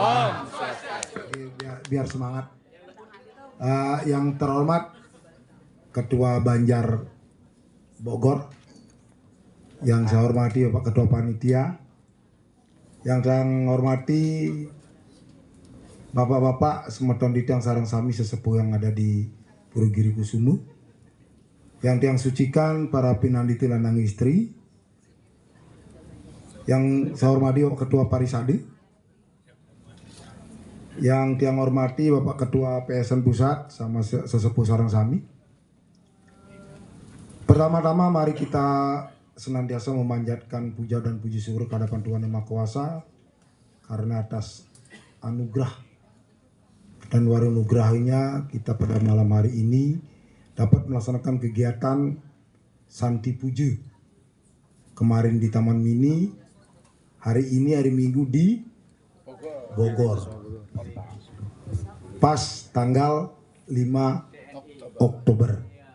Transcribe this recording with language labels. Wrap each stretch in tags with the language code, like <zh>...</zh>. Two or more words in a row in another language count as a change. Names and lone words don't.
<id>Biar semangat. Yang terhormat Ketua Banjar Bogor, yang saya hormati Bapak Ketua Panitia, yang saya hormati Bapak-bapak</id> <ban>semeton ditang sarang sami</ban> <id>sesepuh yang ada di Purugiri Kusumu, yang tiang sucikan para pinanditi lanang istri, yang saya hormati Bapak Ketua Parisade, yang tiang hormati Bapak Ketua PSN Pusat sama sesepuh</id> <ban>sarang sami.</ban> <id>Pertama-tama mari kita senantiasa memanjatkan puja dan puji syukur kehadapan Tuhan Yang Maha Kuasa karena atas anugerah dan warunugrahinya kita pada malam hari ini dapat melaksanakan kegiatan Santi Puja kemarin di Taman Mini, hari ini hari Minggu di Bogor pas tanggal 5 Oktober.</id>